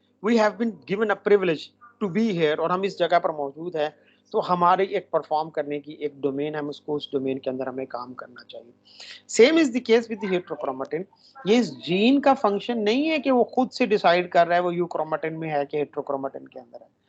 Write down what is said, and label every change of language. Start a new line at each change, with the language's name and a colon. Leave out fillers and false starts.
English: We have been given a privilege to be here,
Urdu: اور ہم اس جگہ پر موجود ہیں تو ہمارے ایک پرفارم کرنے کی ایک ڈومین ہے, ہم اس کو اس ڈومین کے اندر ہمیں کام کرنا چاہیے.
English: Same is the case with the heterochromatin.
Urdu: یہ اس جین کا فنکشن نہیں ہے کہ وہ خود سے ڈیسائیڈ کر رہا ہے وہ یوکرومٹن میں ہے کہ ہیٹروکرومٹن کے اندر ہے.